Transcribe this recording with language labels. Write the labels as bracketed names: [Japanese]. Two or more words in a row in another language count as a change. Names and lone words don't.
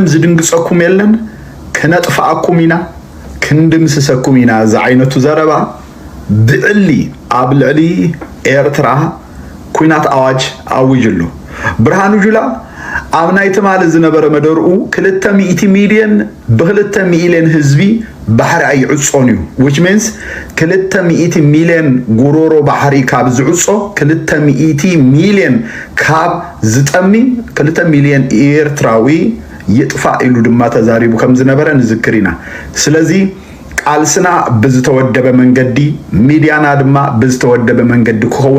[Tigrinya] ዝድንግፀኩም የለን፣ ክነጥፋኣኩም ኢና ክንድምስሰኩም ኢና። እዚ ዓይነቱ ዘረባ ብዕሊ ኣብ ልዕሊ ኤርትራ ኩናት አዋጅ አውጅሉ። ብርሃኑ ጁላ ኣብ ናይ ትማል ዝነበረ መደርኡ 200 ሚሊዮን ብ2 ሚሊዮን ህዝቢ ባሕሪ ኣይዕጾን እዩ። [English] which means [Tigrinya] 200 ሚሊዮን ጉሮሮ ባሕሪ ካብ ዝዕጾ 200 ሚሊዮን ካብ ዝጠሚ 2 ሚሊዮን ኤርትራዊ ይጥፋ ኢሉ ድማ ተዛሪቡ ከም ዝነበረ ንዝክር ኢና። ስለዚ ቃልስና ብዝተወደበ መንገዲ ሚዲያና ድማ ብዝተወደበ መንገዲ ክኸውና